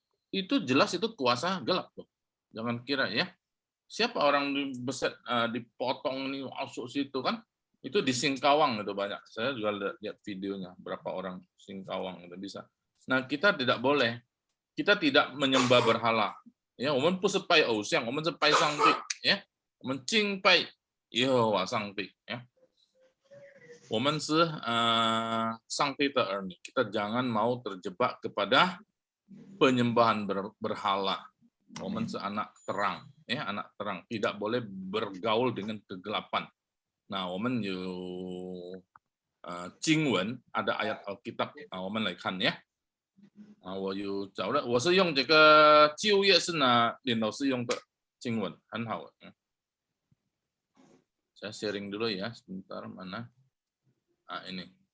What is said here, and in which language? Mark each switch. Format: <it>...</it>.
<id>Itu jelas itu kuasa gelap tuh. Jangan kira ya. Siapa orang beset dipotong nih masuk situ kan? Itu di Singkawang itu banyak. Saya juga lihat videonya berapa orang Singkawang itu bisa. Nah, kita tidak boleh. Kita tidak menyembah berhala.</id> <zh>Ya, 我们不是拜偶像，我们是拜上帝。ya， 我们敬拜耶和华上帝。 ya， 我们是上帝的儿女。</zh> <id>Kita jangan mau terjebak kepada penyembahan berhala.</id> <zh>我们是</zh> <id>anak terang, ya, anak terang. Tidak boleh bergaul dengan kegelapan.</id> <zh>Nah, 我们有经文</zh> <id>ada ayat Alkitab.</id> <zh>我们来看ya. 我有找了，我是用这个旧约是呢，林老师用的经文，很好。</zh> <id>saya sharing dulu ya, sebentar mana? Ini.</id>